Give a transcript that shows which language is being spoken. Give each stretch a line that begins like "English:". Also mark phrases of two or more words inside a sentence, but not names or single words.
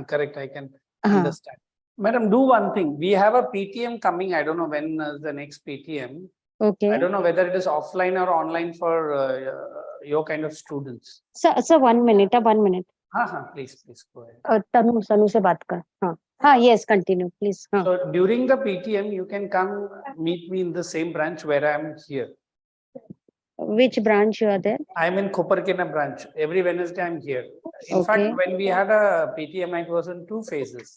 English: Correct, I can understand. Madam, do one thing. We have a PTM coming. I don't know when is the next PTM. Okay. I don't know whether it is offline or online for your kind of students. Sir, 1 minute. 1 minute. Please go ahead.
Hindi: Tanu se baat kar.
English: Yes, continue, please. So during the PTM, you can come meet me in the same branch where I am here. Which branch you are there? I am in Koparkena branch. Every Wednesday, I'm here. In fact, when we had a PTM, it was in 2 phases.